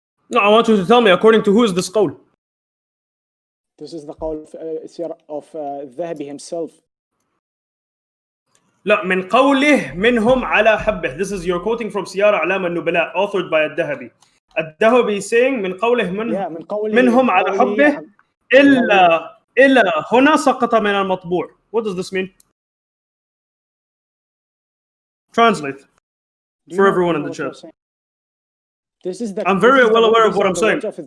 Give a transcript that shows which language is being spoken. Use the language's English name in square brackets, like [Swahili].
[English] No, I want you to tell me according to who is this qawl. This is the qawl of Dhahabi himself. [Arabic] لا من قوله منهم على حبه. [English] This is you're quoting from سيار أعلام النبلاء authored by الذهبي. [Arabic] الذهبي [English] saying [Arabic] من قوله منهم على حبه إلا هنا سقط من المطبوع. [English] What does this mean? Translate for everyone in the chat. This is the. I'm very well aware of what I'm saying.